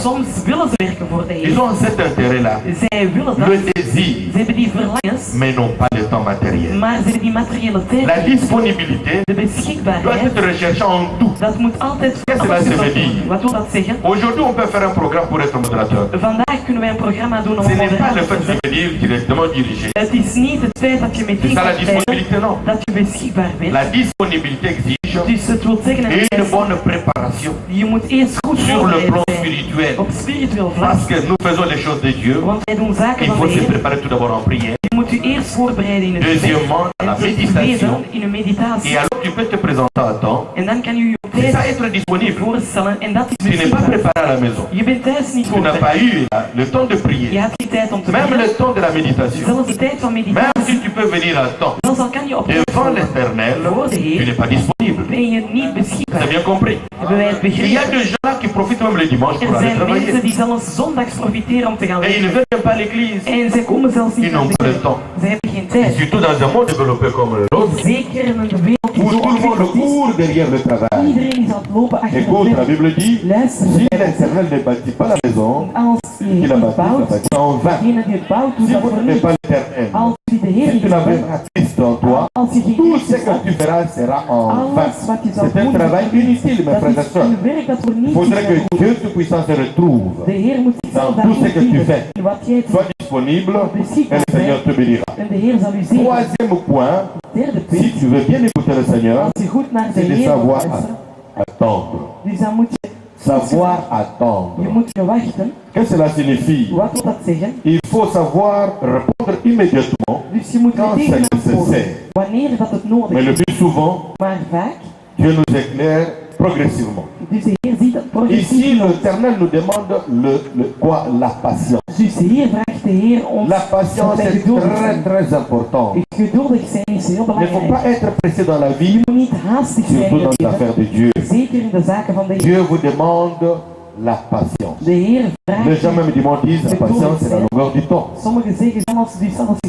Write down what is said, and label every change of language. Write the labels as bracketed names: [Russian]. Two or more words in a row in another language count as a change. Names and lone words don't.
[Dutch] soms willen ze werken voor de [French] Ils [Dutch] Heer. [French] ont cet intérêt-là, [Dutch] Zij willen dat. [French] le désir, [Dutch] Ze hebben die verlangens, [French] mais n'ont pas le temps matériel. [Dutch] maar ze hebben die materiële tijd. [French] La disponibilité [Dutch] De [French] doit [Dutch] beschikbaarheid, [French] être recherchée en tout. [Dutch] dat moet altijd [French] Qu'est-ce que [Dutch] alles [French] cela veut [Dutch] gezocht worden. [French] dire? [Dutch] Wat wil dat zeggen? [French] Aujourd'hui, on peut faire un programme pour être modérateur. [Dutch] Vandaag kunnen wij een programma doen om [French] Ce n'est pas le fait [Dutch] moderator te [French] de [Dutch] zijn. [French] venir directement diriger. [Dutch] Het is niet het feit dat je [French] C'est [Dutch] meteen [French] ça la [Dutch] gaat [French] disponibilité, [Dutch] bellen, [French] non. [Dutch] dat je beschikbaar bent. [French] La disponibilité exige [Dutch] Dus het wil zeggen dat [French] une bonne préparation [Dutch] je moet eerst goed [French] sur le [Dutch] voorbereid [French] plan [Dutch] zijn [French] spirituel. [Dutch] op spiritueel vlak. [French] Parce que nous faisons les choses de Dieu. [Dutch] Want wij doen zaken [French] Il [Dutch] van [French] faut [Dutch] de [French] se [Dutch] Heer. [French] préparer tout d'abord en prière. [Dutch] Je moet je eerst voorbereiden in het gebed. [French] Deuxièmement, à la [Dutch] En ten [French] méditation. [Dutch] tweede in een meditatie. [French] Et alors tu peux te présenter à temps. [Dutch] En dan kan je je op [French] C'est ça [Dutch] tijd [French] être disponible. [Dutch] voorstellen en dat is [French] Tu n'es pas [Dutch] beschikbaar. [French] préparé à la maison. [Dutch] Je bent thuis niet [French] Tu n'as pas [Dutch] voorbereid. [French] eu le temps de [Dutch] Je [French] prier. [Dutch] hebt geen tijd om te [French] Même [Dutch] bidden. [French] le temps de la méditation. [Dutch] Zelfs de tijd van [French] Même [Dutch] meditatie. [French] si tu peux venir à temps. [Dutch] Zelfs al kan je op tijd [French] Devant [Dutch] komen, [French] l'éternel, [Dutch] voor de [French] tu [Dutch] Heer [French] n'es pas disponible. [Dutch] ben je niet [French] C'est [Dutch] beschikbaar. [French] bien compris. [Dutch] Hebben wij het [French] Il y a [Dutch] begrepen? [French] des gens là qui profitent même le dimanche [Dutch] Er [French] pour aller [Dutch] zijn mensen [French] travailler. [Dutch] die zelfs zondags profiteren om te gaan [French] Et ils ne [Dutch] werken. [French] viennent même pas à l'église. [Dutch] En zij komen zelfs niet [French] Ils [Dutch] naar [French] n'ont [Dutch] de [French] pas le [Dutch] kerk. [French] temps. [Dutch] Zij hebben geen [French] Et [Dutch] tijd. [French] surtout dans un monde développé comme le nôtre, [Dutch] Zeker in een wereld die [French] Où [Dutch] zo [French] tout le monde [Dutch] ontwikkeld is. [French] court derrière le travail. [Dutch] Iedereen is aan het lopen achter [French] Écoute, [Dutch] het [French] la [Dutch] werk. [French] Bible dit, [Dutch] Luister, [French] si l'Éternel ne bâtit pas la maison, [Dutch] als je [French] qu'il la [Dutch] het [French] bâtit, la [Dutch] bouwt, [French] bâtit en vain. [Dutch] degene die het bouwt, doet [French] Si [Dutch] dat [French] vous [Dutch] voor [French] n'aimez [Dutch] niets. [French] pas l'Éternel, [Dutch] Als je de Heer [French] si [Dutch] niet [French] tu n'as [Dutch] bent, [French] pas Christ en toi, [Dutch] als je geen [French] tout ce [Dutch] Christus [French] que [Dutch] hebt, [French] tu feras sera en vain. [Dutch] alles wat je zal [French] C'est un [Dutch] doen, [French] travail inutile, mes [Dutch] dat [French] frères et [Dutch] is [French] sœurs. [Dutch] een werk dat voor [French] Il [Dutch] niets [French] faudrait que [Dutch] is. [French] Dieu Tout-Puissant se retrouve. [Dutch] De Heer moet zichzelf [French] Dans tout ce [Dutch] daarin [French] que tu [Dutch] vinden. [French] fais. [Dutch] In wat jij doet. [French] Sois disponible et le Seigneur te bénira. [Dutch] En de Heer zal u zegenen. [French] Troisième point, [Dutch] Derde [French] si [Dutch] punt, [French] tu veux bien écouter le Seigneur, [Dutch] als je goed naar de [French] c'est de [Dutch] Heer [French] savoir [Dutch] wilt luisteren, [French] attendre. [Dutch] dus dan moet je, [French] Savoir [Dutch] je [French] attendre. [Dutch] moet je wachten. [French] Qu'est-ce que cela signifie? [Dutch] Wat wil dat zeggen? [French] Il faut savoir répondre immédiatement, [Dutch] Dus je moet [French] quand [Dutch] meteen [French] c'est [Dutch] antwoorden, [French] nécessaire. [Dutch] wanneer dat het nodig [French] Mais le [Dutch] is. [French] plus souvent, [Dutch] Maar vaak, [French] Dieu nous éclaire progressivement. [Dutch] dus de Heer ziet dat [French] Ici, [Dutch] progressief. [French] l'Éternel nous demande quoi? La patience. [Dutch] Dus hier vraagt de Heer ons [French] La patience [Dutch] dat wij [French] est [Dutch] geduldig [French] très [Dutch] zijn. [French] très importante. [Dutch] Geduldig zijn is heel [French] Il ne faut [Dutch] belangrijk. [French] pas être pressé dans la vie, [Dutch] Je moet niet haastig zijn [French] surtout [Dutch] in [French] dans [Dutch] het [French] les [Dutch] leven. [French] affaires de Dieu. [Dutch] Zeker in de zaken van de Heer. [French] Dieu vous demande la patience. [Dutch] De Heer [French] Les gens [Dutch] vraagt. [French] même du monde disent la patience c'est la longueur du temps. [Dutch] Sommigen zeggen zelfs, dus als je